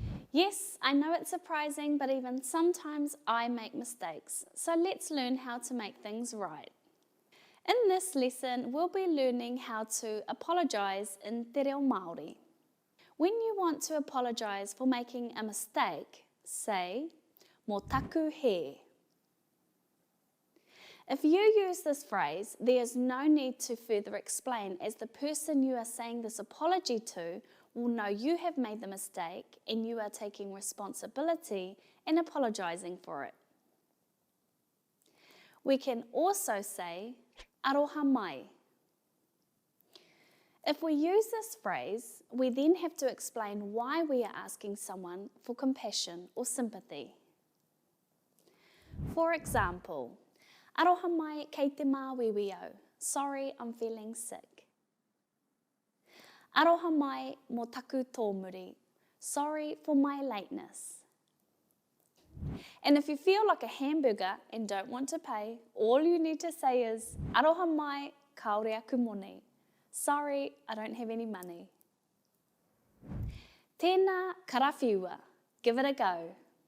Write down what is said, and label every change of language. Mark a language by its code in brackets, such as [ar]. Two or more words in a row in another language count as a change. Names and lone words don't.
[en] Yes, I know it's surprising, but even sometimes I make mistakes. So let's learn how to make things right. In this lesson, we'll be learning how to apologise in [mi] te reo Māori. [en] When you want to apologise for making a mistake, say, [mi] mō taku he. [en] If you use this phrase, there is no need to further explain, as the person you are saying this apology to will know you have made the mistake and you are taking responsibility and apologising for it. We can also say, [mi] aroha mai. [en] If we use this phrase, we then have to explain why we are asking someone for compassion or sympathy. For example, [mi] aroha mai kei te māwiwio. [en] Sorry, I'm feeling sick. [mi] Aroha mai mō taku tōmuri. [en] Sorry for my lateness. And if you feel like a hamburger and don't want to pay, all you need to say is, [mi] aroha mai kaore aku moni. [en] Sorry, I don't have any money. [mi] Tēnā karawhiua. [en] Give it a go.